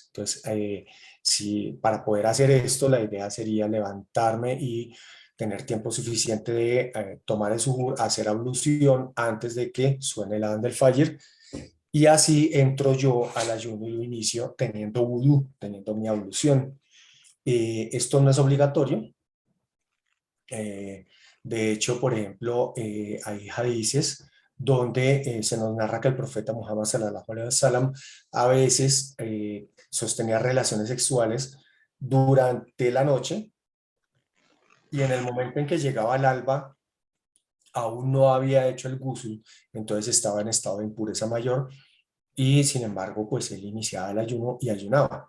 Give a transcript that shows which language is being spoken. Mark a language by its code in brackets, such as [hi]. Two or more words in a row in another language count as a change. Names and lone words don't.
[es] Entonces, si para poder hacer esto, la idea sería levantarme y tener tiempo suficiente de tomar el suhur, hacer ablución antes de que suene la adán del Fajr, y así entro yo al ayuno y lo inicio teniendo vudú, teniendo mi ablución. Esto no es obligatorio. Eh, de hecho, por ejemplo, hay hadices donde se nos narra que el profeta Muhammad [ar] صلى الله عليه وسلم [es] a veces sostenía relaciones sexuales durante la noche, y en el momento en que llegaba el alba aún no había hecho el ghusl, entonces estaba en estado de impureza mayor, y sin embargo pues él iniciaba el ayuno y ayunaba.